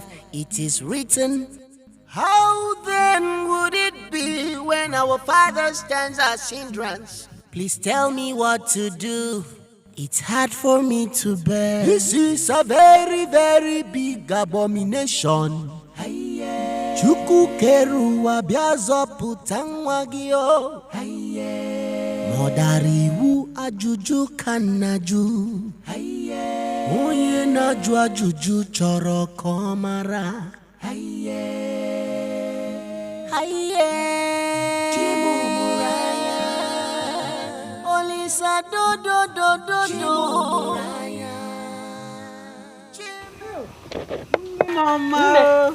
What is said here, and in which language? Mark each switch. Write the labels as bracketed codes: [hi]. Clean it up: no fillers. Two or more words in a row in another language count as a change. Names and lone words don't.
[en] It is written. How then would it be when our father stands as hindrance? Please tell me what to do. It's hard for me to bear. This is a very, very big abomination. [ig] Chuku keruwa biazo putangwagio. Modariwu ajuju kanaju. Oye naju ajuju choro komara. Olisa do. Mama.